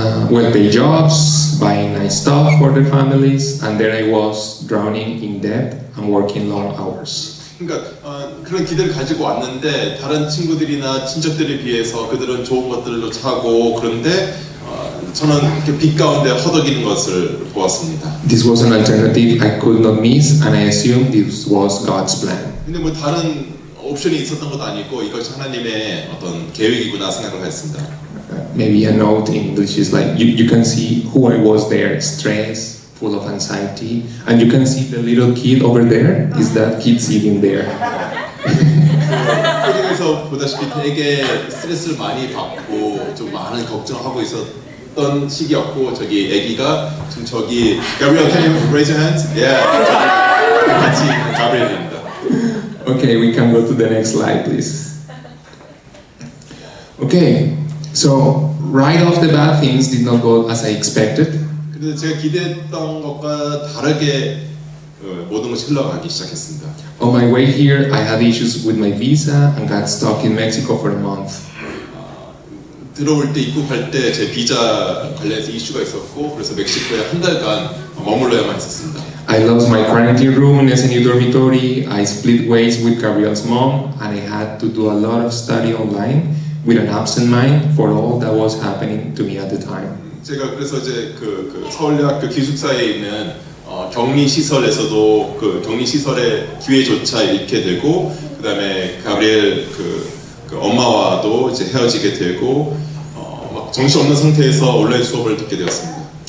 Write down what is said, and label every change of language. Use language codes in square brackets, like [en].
[en] Well-paid jobs, buying nice stuff for their families, and there I was drowning in debt and working long hours. [ko] 그러니까 그런 기대를 가지고 왔는데 다른 친구들이나 친척들에 비해서 그들은 좋은 것들로 사고 그런데 저는 이렇게 빛 가운데 허덕이는 것을 보았습니다. [en] This was an alternative I could not miss, and I assumed this was God's plan. [ko] 근데 뭐 다른 옵션이 있었던 것도 아니고 이것이 하나님의 어떤 계획이구나 생각을 했습니다. [en] Maybe a note in English is like you can see who I was there, stressed, full of anxiety, and you can see the little kid over there. Is that kid sitting there? [ko] 그래서 보다시피 되게 스트레스를 많이 받고 좀 많은 걱정하고 있었던 시기였고 저기 아기가 지금 저기 [en] Gabriel, can you raise your hands? Yeah. [ko] 같이 있는 가브리엘입니다. [en] Okay, we can go to the next slide, please. Okay, so right off the bat, things did not go as I expected. [ko] 근데 제가 기대했던 것과 다르게 모든 것이 흘러가기 시작했습니다. [en] On my way here, I had issues with my visa and got stuck in Mexico for a month. [ko] 들어올 때 입국할 때 제 비자 관련해서 이슈가 있었고 그래서 멕시코에 한 달간 머물러야만 했었습니다. [en] I lost my quarantine room in SNU dormitory. I split ways with Gabriel's mom, and I had to do a lot of study online with an absent mind for all that was happening to me at the time. [ko] 제가 그래서 이제 그 서울대학교 기숙사에 있는 격리 시설에서도 그 격리 시설의 기회조차 잃게 되고 그다음에 가브리엘 그 엄마와도 이제 헤어지게 되고 막 정신없는 상태에서 온라인 수업을 듣게 되었습니다.